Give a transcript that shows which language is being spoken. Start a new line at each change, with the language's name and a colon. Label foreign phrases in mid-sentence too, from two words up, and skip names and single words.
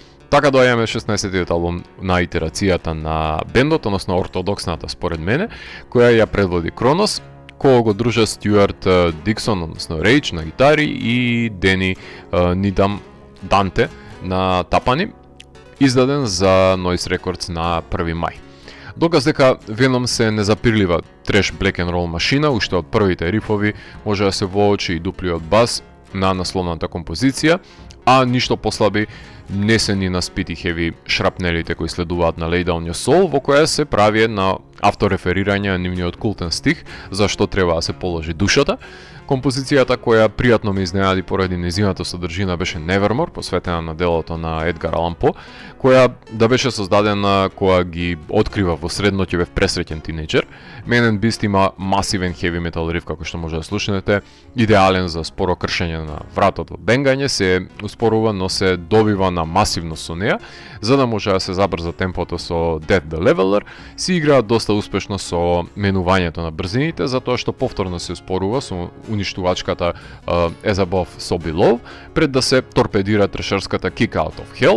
Macedonian: Така доаѓаме 16-тиот албум на итерацијата на бендот, односно ортодоксната според мене, која ја предводи Кронос, кој го дружа Стюарт Диксон, односно Рейдж на гитари и Дени Нидам Данте на тапани, издаден за Noise Records на 1 мај. Доказ дека Venom се незапирлива треш
English: black and roll
Macedonian: машина, уште од првите рифови може да се воочи и дуплиот бас на насловната композиција, а ништо послаби не се ни на speed и heavy шрапнелите кои следуваат на Lay Down Your Soul, во која се прави една автореферирање на нивниот култен стих, за што треба да се положи душата. Композицијата која пријатно ме изненади поради нејзината содржина беше Nevermore, посветена на делото на Едгар Алан По, која да беше создадена кога ги открива во средноќеве пресреќен тинејџер. Man and Beast има масивен
English: heavy metal
Macedonian: риф, како што може да слушнете, идеален за споро кршење на вратот во бенгање, се успорува, но се добива на масивност со неа, за да може да се забрза темпото со Death the Leveler, си играат доста успешно со менувањето на брзините, затоа што повторно се успорува со уништувачката As Above So Below, пред да се торпедира трешерската Kick Out of Hell.